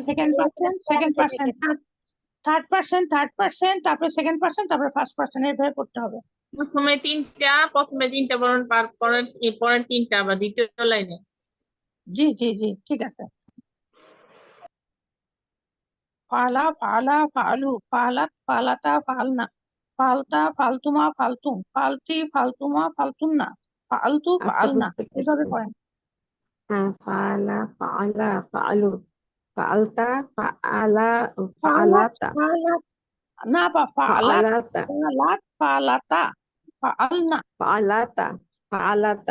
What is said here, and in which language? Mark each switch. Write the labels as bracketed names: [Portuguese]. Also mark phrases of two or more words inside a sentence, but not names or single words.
[Bangla] এই যে সেকেন্ড পার্সন, সেকেন্ড আছে পার্সন, দেখেন থার্ড পার্সন, থার্ড পার্সন, তারপরে সেকেন্ড পার্সন, তারপরে ফার্স্ট পার্সন, এইভাবে করতে হবে। প্রথমে তিনটা বরণ পার পরের পরের তিনটা আবার দ্বিতীয় লাইনে। জি জি জি, ঠিক আছে। [Arabic] فعل فعلا فعلوا، فعلت فعلتا فعلن، فعلت فعلتما فعلتم، فعلت فعلتما فعلتن, [Bangla] ফালতু আচ্ছা, ফালনা। বুঝতে এভাবে পেরেছি। করেন। [Arabic] হ্যাঁ, فعل فعلا فعلوا، فعلت فعلا, [Bangla] ফালাত ফালাতা ফালাত, না আপা, ফালাত ফালাতা, [Arabic] فعلت فعلتا فعلن, فعلتا فعلتا